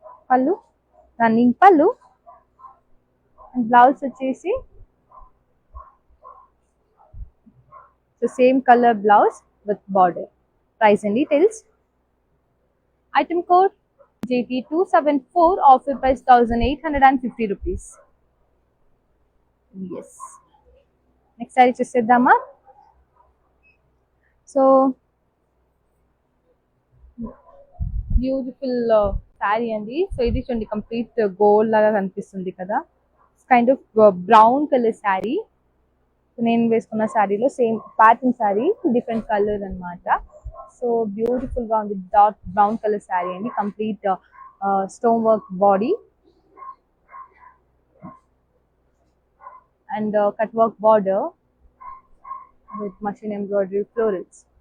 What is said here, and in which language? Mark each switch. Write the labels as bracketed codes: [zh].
[en] పళ్ళు రన్నింగ్ పళ్ళు. And blouse వచ్చేసి so same colour blouse with border. Price and details. Item code JT274, offer price 1850 rupees. Yes. Next sari చూసేద్దామా. So beautiful sari అండి. So [te] ఇది చూడండి [en] complete gold [te] లాగా కనిపిస్తుంది కదా. [en] Kind of brown colour sari. [te] నేను వేసుకున్న శారీలో [en] same pattern sari, different colour [te] అన్నమాట. [en] So beautiful గా ఉంది. Dark brown colour sari అండి. Complete stone work body and cut work border with machine embroidery florals.